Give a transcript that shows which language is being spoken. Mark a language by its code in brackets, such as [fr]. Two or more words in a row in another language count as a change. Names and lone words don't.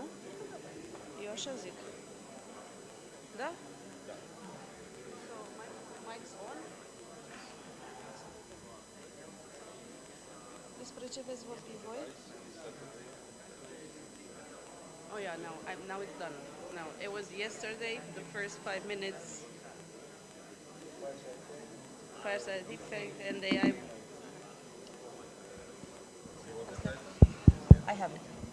[ro] Eu așa zic. Da? [en] So, mic's on. [ro] Despre ce veți vorbi voi? [en] Oh yeah, now it's done. Now, it was yesterday, the first 5 minutes. Fireside defect and AI. I have it.